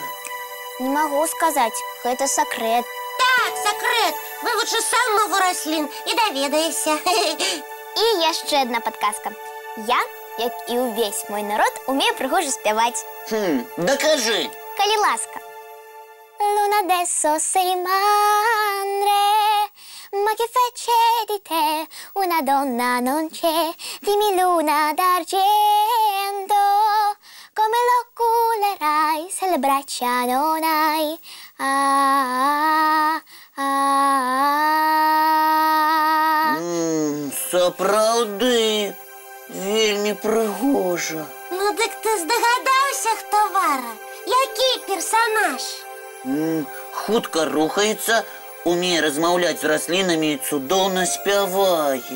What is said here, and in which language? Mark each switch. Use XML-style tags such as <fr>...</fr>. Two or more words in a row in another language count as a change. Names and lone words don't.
<ru>Не могу сказать,</ru> <be>гэта сакрэт. Так, сакрэт. Вывучы сам мову раслін і даведаешся. І яшчэ</be> <ru>одна подсказка.</ru> <be>Я, як і ўвесь мой народ, умею прыгожа спяваць. Дакажы. Калі ласка.</be> <it>Luna adesso sei madre, ma che fece di te una donna non c'è, dimmi luna d'argento, come lo culerai se le braccia non hai?</it> <be>Сапраўды, вельмі прыгожа. Ну, дык ты здагадаўся, хто Вара? Які персонаж? Хутка рухаецца, умее размаўляць з раслінамі і цудоўна спявае.</be>